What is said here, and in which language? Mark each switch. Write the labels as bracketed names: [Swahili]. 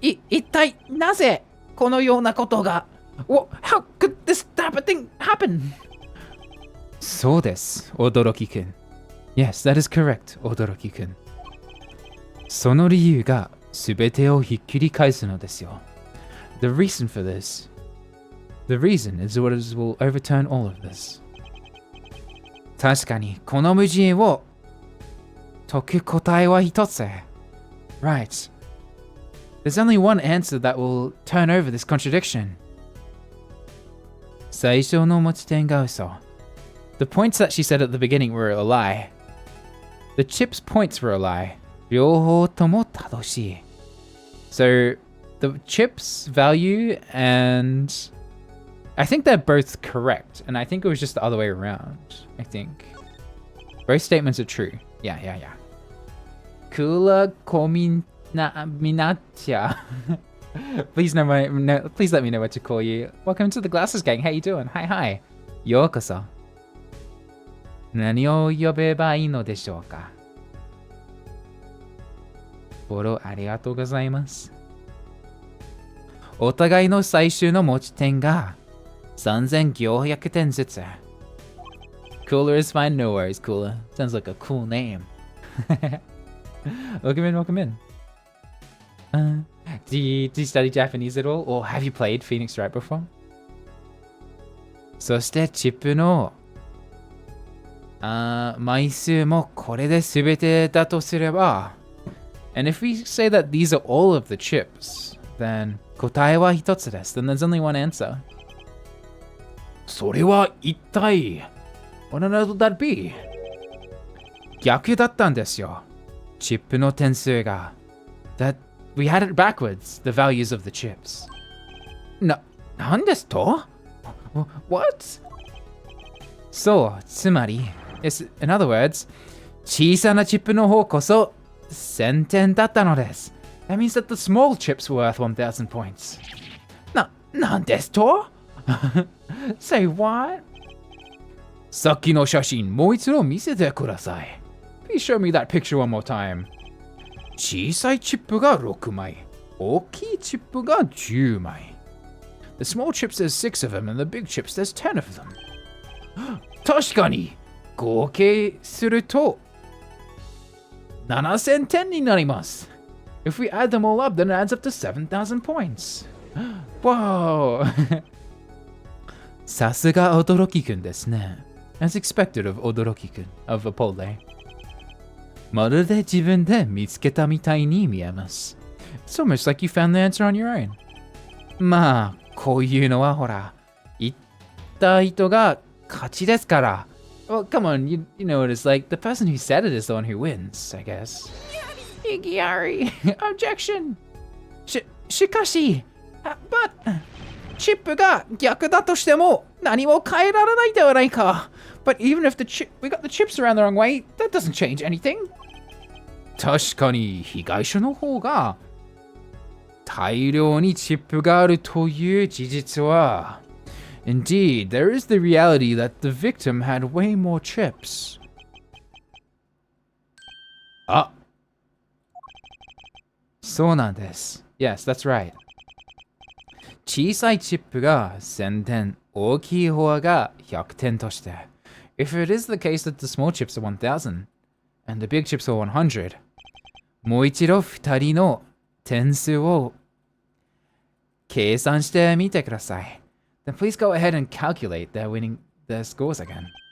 [Japanese] 一体なぜこのようなことが [English] How could this type of thing happen? [Japanese] そうです、驚きくん. [English] Yes, that is correct, 驚きくん. [Japanese] その理由がすべてをひっくり返すのですよ. [English] The reason for this. The reason is what will overturn all of this. [Japanese] 確かにこの矛盾を解く答えは一つ. [English] Right. There's only one answer that will turn over this contradiction. [Japanese] 最初の持ち点が嘘. [English] The points that she said at the beginning were a lie. The chip's points were a lie. [Japanese] 両方とも正しい. [English] So, the chip's value and... I think they're both correct. And I think it was just the other way around. I think. Both statements are true. Yeah. Kula Minatia. Please let me know what to call you. Welcome to the Glasses Gang. How you doing? Hi. Yokoso. [Japanese] 何を呼べばいいのでしょうか? フォローありがとうございます。お互いの最終の持ち点が3500点ずつ。 [English] Cooler is fine, no worries, Cooler. Sounds like a cool name. Welcome in. Do you study Japanese at all? Or have you played Phoenix Wright before? [Japanese] そしてチップの枚数もこれで全てだとすれば [English] And if we say that these are all of the chips, then [Japanese] 答えは一つです。 [English] Then there's only one answer. [Japanese] それは一体 [English] What on earth would that be? [Japanese] 逆だったんですよ。チップの点数が。 [English] That we had it backwards, the values of the chips. [Japanese] なんですと [English] What? [Japanese] そう、つまり [English] Yes, in other words, [Japanese] 小さなチップの方こそ1000点だったのです。 [English] That means that the small chips were worth 1000 points. [Japanese] なんですと [English] Say what? [Japanese] さっきの写真もう一度見せてください。 [English] Please show me that picture one more time. [Japanese] 小さいチップが6枚。大きいチップが10枚。 [English] The small chips there's 6 of them and the big chips there's 10 of them. [Japanese] 確かに合計すると7000点になります。 [English] If we add them all up, then it adds up to 7,000 points. Whoa! [Japanese] さすが驚きくんですね。 [English] As expected of 驚きくん of Apollo. [Japanese] まるで自分で見つけたみたいに見えます。 [English] It's almost like you found the answer on your own. [Japanese] まあ、こういうのはほら、言った人が勝ちですから。 [English] Well, come on, you know what it's like. The person who said it is the one who wins, I guess. Yari, objection! [Japanese] しかし、but, チップが逆だとしても何も変えられないではないか。 [English] But even if we got the chips around the wrong way, that doesn't change anything. [Japanese] 確かに被害者の方が大量にチップがあるという事実は [English] Indeed, there is the reality that the victim had way more chips. [Japanese] あ、そうなんです。 [English] Yes, that's right. [Japanese] 小さいチップが1000点、大きい方が100点として。 [English] If it is the case that the small chips are 1000 and the big chips are 100, [Japanese] もう一度2人の点数を計算してみてください。 [English] Then please go ahead and calculate their scores again.